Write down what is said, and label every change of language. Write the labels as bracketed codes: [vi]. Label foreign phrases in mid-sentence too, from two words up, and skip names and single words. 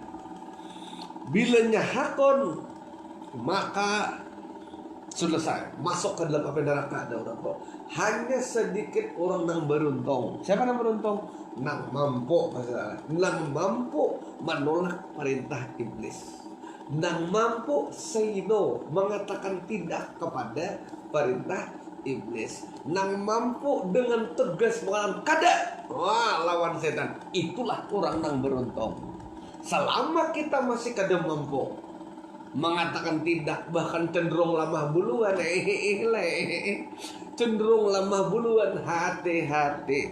[bjn] Bila nyahakon, maka selesai. [id] Masuk ke dalam api neraka ada orang kok. Hanya sedikit orang yang beruntung. [bjn] Siapa yang beruntung? Nang mampu masalah. Nang mampu menolak perintah iblis. Nang mampu [en] say no, [id] mengatakan tidak kepada perintah iblis. [bjn] Nang mampu dengan tegas mengatakan kada, wah lawan setan. Itulah orang nang beruntung. Selama kita masih kada mampu mengatakan tidak, bahkan cenderung lamah buluan, cenderung lamah buluan, hati-hati.